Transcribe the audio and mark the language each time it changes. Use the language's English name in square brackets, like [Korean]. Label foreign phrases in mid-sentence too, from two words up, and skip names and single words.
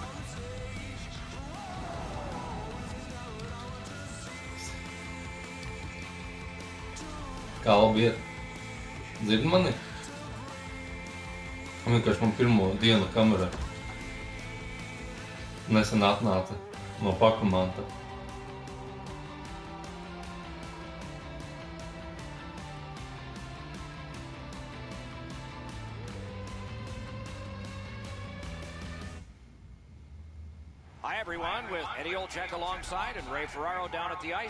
[Latvian] Kā labi iet? Dzirdi mani? Vienkārši man pirmo dienu kamerā nesen atnāca no pakomanta. [English] Hi everyone, with Eddie Olczyk alongside and Ray Ferraro down at the ice.